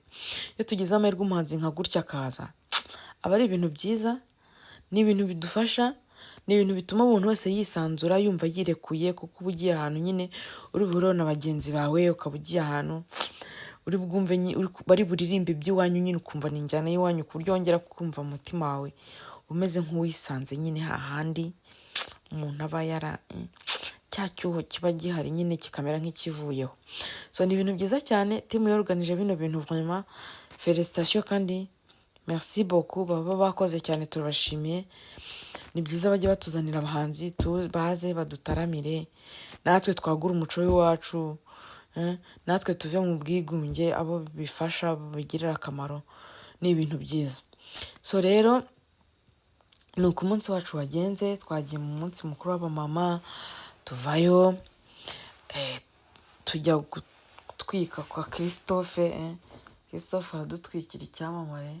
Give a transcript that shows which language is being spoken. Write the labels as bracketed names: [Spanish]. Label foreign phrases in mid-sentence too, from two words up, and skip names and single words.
[Kinyarwanda] Iyo tugize amahirwe umuhanzi nka gutya akaza, aba ari ibintu byiza, ni ibintu bidufasha, ni ibintu bituma umuntu wese yisanzura yumva yirekuye, kuko uba ugiye ahantu nyine uri buhure na bagenzi bawe, ukaba ugiye ahantu uri bwumve bari buririmbe iby'iwanyu nyine, ukumva ni injyana y'iwanyu, ku buryo wongera kumva mu mutima wawe umeze nk'uwisanze nyine hahandi umuntu aba cya cyuho kiba gihari nyine kikamera nk'ikivuyeho. So ni ibintu byiza cyane, timu yorganije bino bintu [French] vraiment félicitations [Kinyarwanda] kandi [French] merci beaucoup, [Kinyarwanda] baba bakoze cyane, turabashimiye. Ni byiza bajye batuzanira abahanzi baze badutaramire, natwe twagura umuco w'iwacu, natwe tuve mu bwigunge, abo bifasha bigirira akamaro, ni ibintu byiza. So rero ni uko umunsi wacu wagenze, twagiye mu munsi mukuru w'abamama, tuvayo tujya gutwika kwa Christophe aradutwikira icyamamare.